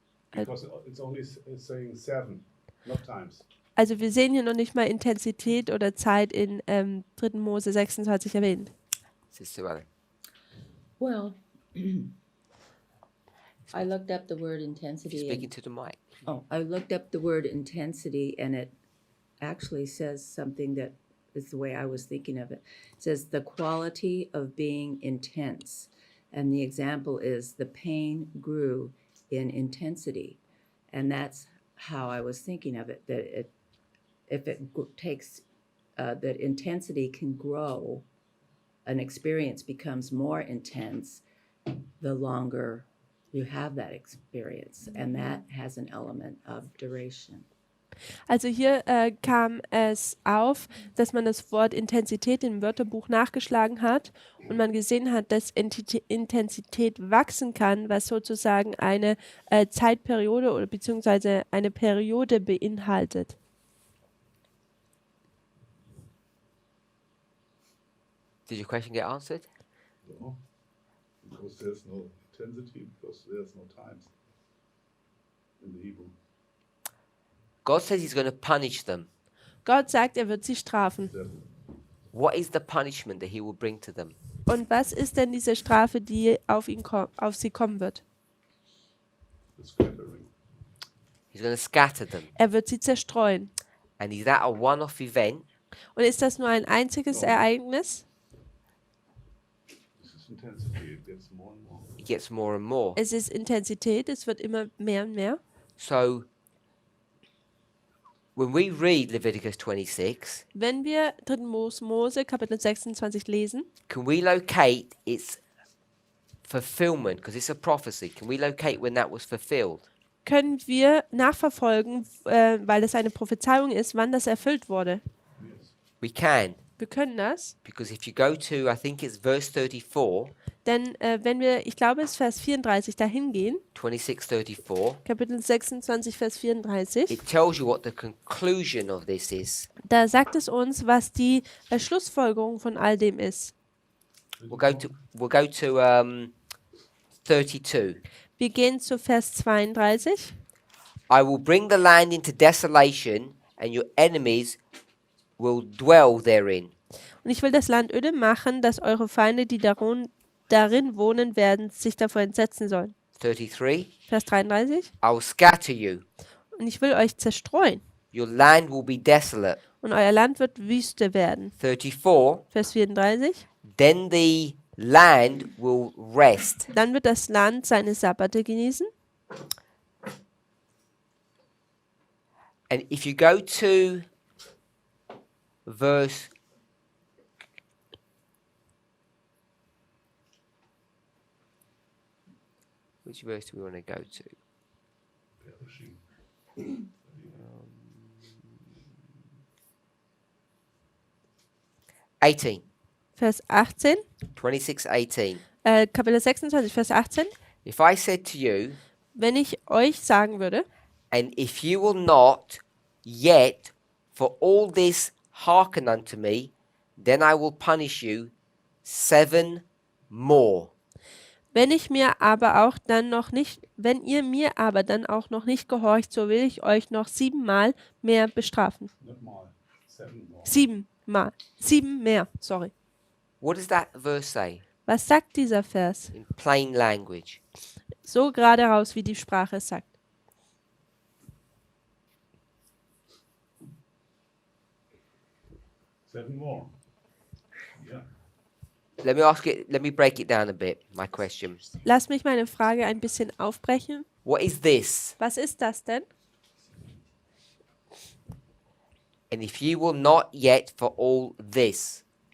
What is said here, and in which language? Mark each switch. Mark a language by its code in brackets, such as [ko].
[en] Because it's only saying 7, not times. [de] Also wir sehen hier noch nicht mal Intensität oder Zeit in 3. Mose 26 erwähnt. [en] Sister Ellen. Well, I looked up the word intensity. Speaking to the mic. I looked up the word intensity, and it actually says something that is the way I was thinking of it. It says the quality of being intense, and the example is the pain grew in intensity, and that's how I was thinking of it. That if it takes that intensity can grow, an experience becomes more intense the longer you have that experience, and that has an element of duration. [de] Also hier kam es auf, dass man das Wort Intensität im Wörterbuch nachgeschlagen hat und man gesehen hat, dass Intensität wachsen kann, was sozusagen eine Zeitperiode oder beziehungsweise eine Periode beinhaltet. [en] Did your question get answered? No, because there's no intensity, because there's no times in the Hebrew. God says he's going to punish them. [de] Gott sagt, er wird sie strafen. [en] 7. What is the punishment that he will bring to them? [de] Und was ist denn diese Strafe, die auf sie kommen wird? [en] The scattering. He's going to scatter them. [de] Er wird sie zerstreuen. [en] And is that a one-off event? [de] Und ist das nur ein einziges Ereignis? [en] It's intensity. It gets more and more. It gets more and more. [de] Es ist Intensität, es wird immer mehr und mehr. [en] So, when we read Leviticus 26, [de] Wenn wir 3. Mose Kapitel 26 lesen, [en] can we locate its fulfillment? Because it's a prophecy. Can we locate when that was fulfilled? [de] können wir nachverfolgen, weil das eine Prophezeiung ist, wann das erfüllt wurde. [en] Yes. We can. [de] Wir können das, [en] Because if you go to, I think it's verse 34, [de] denn wenn wir, ich glaube es ist Vers 34, dahin gehen, [en] 26:34, [de] Kapitel 26, Vers 34, [en] it tells you what the conclusion of this is. [de] da sagt es uns, was die Schlussfolgerung von all dem ist. [en] We'll go to 32. [de] Wir gehen zu Vers 32. [en] I will bring the land into desolation, and your enemies will dwell therein. [de] Und ich will das Land öde machen, dass eure Feinde, die darin wohnen werden, sich davor entsetzen sollen. [en] 33. [de] Vers 33. [en] I will scatter you. [de] Und ich will euch zerstreuen. [en] Your land will be desolate. [de] Und euer Land wird Wüste werden. [en] 34. [de] Vers 34. [en] Then the land will rest. [de] Dann wird das Land seine Sabbate genießen. [en] And if you go to verse which verse do we want to go to? Perishing. 18. [de] Vers 18. [en] 26:18. [de] Kapitel 26, Vers 18. [en] If I said to you, [de] Wenn ich euch sagen würde, [en] and if you will not yet for all this hearken unto me, then I will punish you 7 more. [de] wenn ihr mir aber aber dann auch noch nicht gehorcht, so will ich euch noch 7-mal mehr bestrafen. [en] Not more. 7 more. [de] 7-mal. 7 mehr, sorry. [en] What does that verse say [de] Was sagt dieser Vers? [en] in plain language? [de] So gerade raus, wie die Sprache es sagt. [en] Seven more. Yeah. Let me break it down a bit, my question. [de] Lasst mich meine Frage ein bisschen aufbrechen. [en] What is this? [de] Was ist das denn? [en] And if you will not yet for all this.